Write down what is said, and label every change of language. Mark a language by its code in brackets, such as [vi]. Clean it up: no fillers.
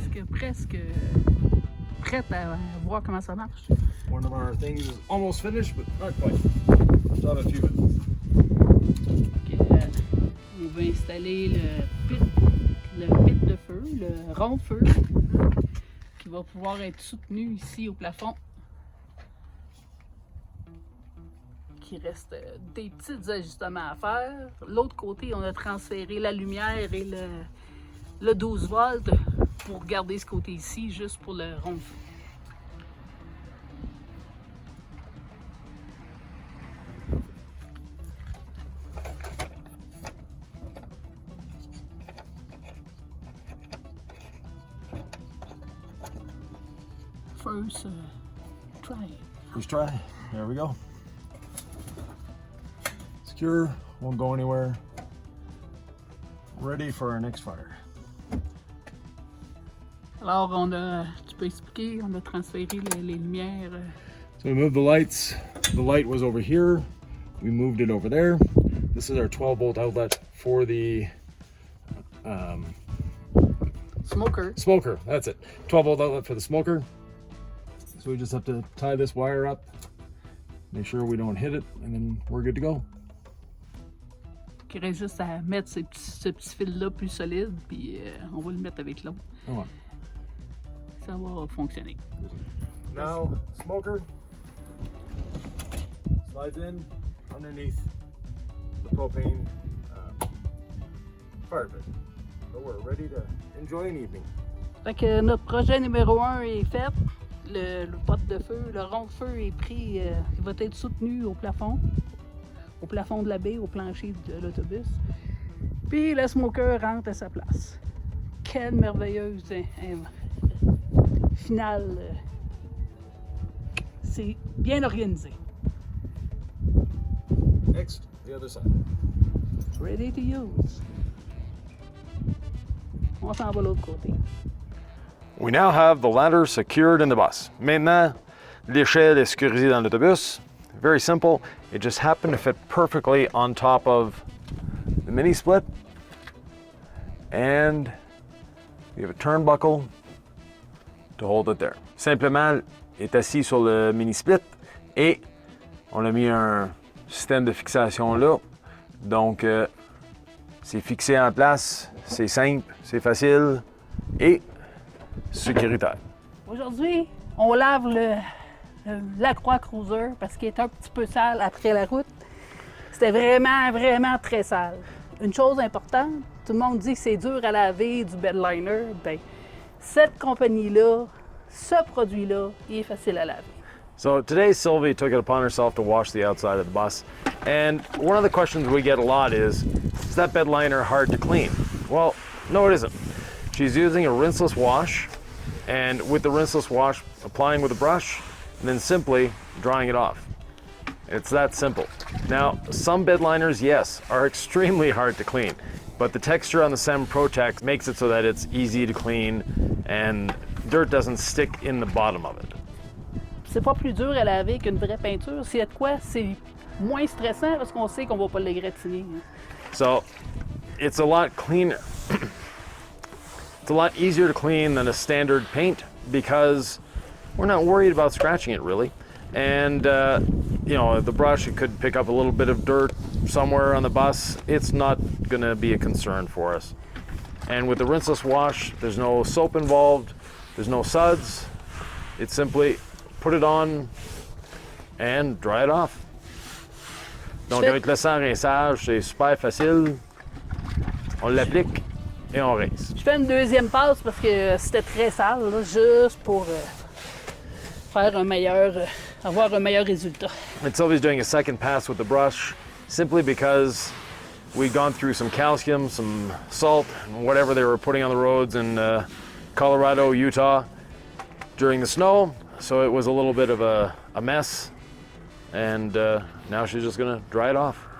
[fr] Presque prête à voir comment ça marche. [en] One of our things is almost finished, but not quite. Still have a few minutes. [fr] On va installer le pit de feu, le rond-feu, qui va pouvoir être soutenu ici au plafond. Il reste des petits ajustements à faire. L'autre côté, on a transféré la lumière et le 12 volts pour garder ce côté ici, juste pour le rond-feu. [en] First try. First try. There we go. Secure, won't go anywhere. Ready for our next fire. [fr] Alors, tu peux expliquer, on a transféré les lumières. [en] So we moved the lights. The light was over here. We moved it over there. This is our 12 volt outlet for the Smoker. Smoker, that's it. 12-volt outlet for the smoker. So we just have to tie this wire up, make sure we don't hit it, and then we're good to go. [fr] Il reste juste à mettre ce petit fil-là plus solide, puis on va le mettre avec l'autre. Oh, Ça va fonctionner. [en] now, smoker slides in underneath the propane fire pit. So we're ready to enjoy an evening. [fr] Fait que notre projet numéro 1 est fait. Le pot de feu, le rond de feu est pris, il va être soutenu au plafond de la baie, au plancher de l'autobus. Puis le smoker rentre à sa place. Quelle merveilleuse finale. C'est bien organisé. [en] Next, the other side. Ready to use. [fr] On s'en va de l'autre côté. [en] We now have the ladder secured in the bus. [fr] Maintenant, l'échelle est sécurisée dans l'autobus. [en] Very simple. It just happened to fit perfectly on top of the mini split. And we have a turnbuckle to hold it there. [fr] Simplement, il est assis sur le mini split et on a mis un système de fixation là. Donc, c'est fixé en place, c'est simple, c'est facile et sécuritaire. Aujourd'hui, on lave le Lacroix Cruiser parce qu'il est un petit peu sale après la route. C'était vraiment très sale. Une chose importante, tout le monde dit que c'est dur à laver du bedliner. Ben, cette compagnie-là, ce produit-là, il est facile à laver. [en] So today Sylvie took it upon herself to wash the outside of the bus. And one of the questions we get a lot is that bed liner hard to clean? Well, no it isn't. She's using a rinseless wash, and with the rinseless wash, applying with a brush, and then simply drying it off. It's that simple. Now, some bed liners, yes, are extremely hard to clean, but the texture on the SEM Protect makes it so that it's easy to clean and dirt doesn't stick in the bottom of it. [fr] C'est pas plus dur à laver qu'une vraie peinture. S'il y a de quoi, c'est moins stressant parce qu'on sait qu'on va pas l'égratiner. [en] So, it's a lot cleaner. It's a lot easier to clean than a standard paint because we're not worried about scratching it really. And, you know, the brush, it could pick up a little bit of dirt somewhere on the bus. It's not gonna be a concern for us. And with the rinseless wash, there's no soap involved, there's no suds. It's simply put it on and dry it off. [fr] Donc avec le sans rinçage, c'est super facile. On l'applique et on rince. Je fais une deuxième passe parce que c'était très sale, là, juste pour faire avoir un meilleur résultat. [en] And Sylvie's doing a second pass with the brush simply because we'd gone through some calcium, some salt, and whatever they were putting on the roads in Colorado, Utah during the snow. So it was a little bit of a mess. And now she's just gonna dry it off.